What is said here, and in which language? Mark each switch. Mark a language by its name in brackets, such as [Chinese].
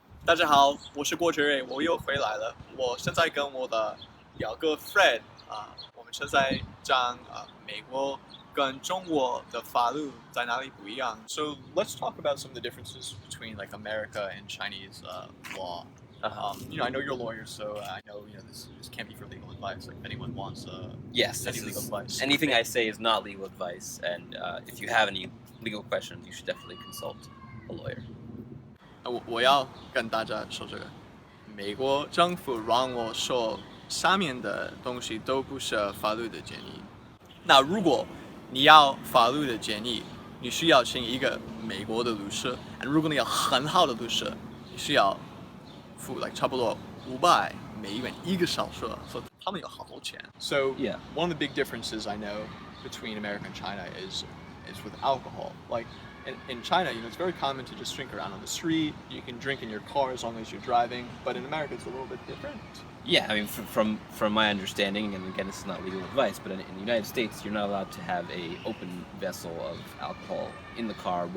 [Chinese] 大家好，我是郭哲瑞，我又回来了。我现在跟我的表哥 Fred 我们是在讲美国跟中国的法律在哪里不一样。 [English] So let's talk about some of the differences between like America and Chinese law. I know you're a lawyer, so I know this can't be for legal advice. Like if anyone wants Yes, any legal advice, anything I say is not legal advice, and if you have any legal questions, you should definitely consult a lawyer. [Chinese] 我要跟大家说这个，美国政府让我说下面的东西都不是法律的建议。那如果你要法律的建议，你需要请一个美国的律师。如果你要很好的律师，你需要付差不多$500一个小时，所以他们有好多钱。 [English] So Yeah. one of the big differences I know between America and China is with alcohol. Like in China, it's very common to just drink around on the street. You can drink in your car as long as you're driving. But in America, it's a little bit different. Yeah, I mean, from my understanding, and again, this is not legal advice, but in the United States, you're not allowed to have a open vessel of alcohol in the car.